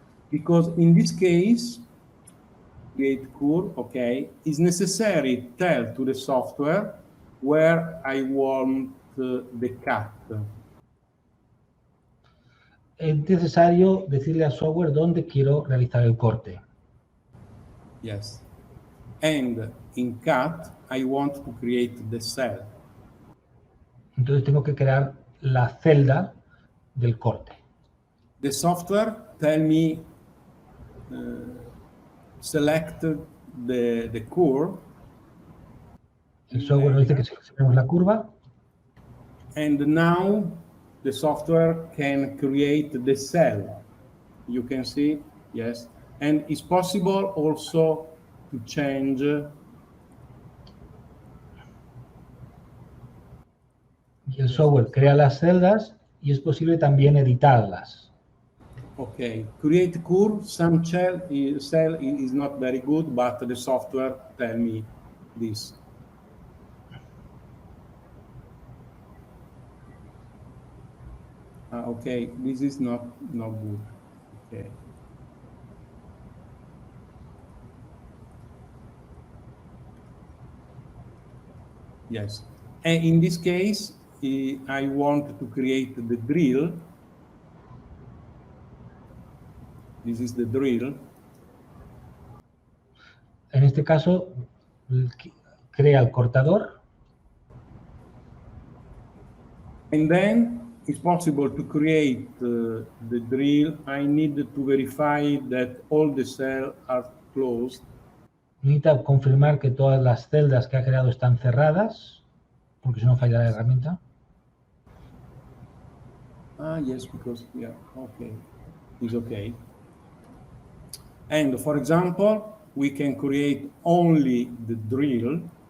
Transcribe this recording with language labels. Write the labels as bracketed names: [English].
[English] Because in this case, create curve, okay, it's necessary to tell to the software where I want the cut. [Spanish] Es necesario decirle al software dónde quiero realizar el corte. [English] Yes. And in cut, I want to create the cell. [Spanish] Entonces tengo que crear la celda del corte. [English] The software tell me select the curve. [Spanish] El software nos dice que seleccionemos la curva. [English] And now the software can create the cell. You can see, yes. And it's possible also to change. [Spanish] Y el software crea las celdas y es posible también editarlas. [English] Okay, create curve. Some cell is not very good, but the software tell me this. Okay, this is not good. Okay. Yes, and in this case, I want to create the drill. This is the drill. [Spanish] En este caso, crea el cortador. [English] And then it's possible to create the drill. I need to verify that all the cells are closed. [Spanish] Necesita confirmar que todas las celdas que ha creado están cerradas, porque si no falla la herramienta. [English] Yes, because, yeah, okay, it's okay. And for example, we can create only the drill.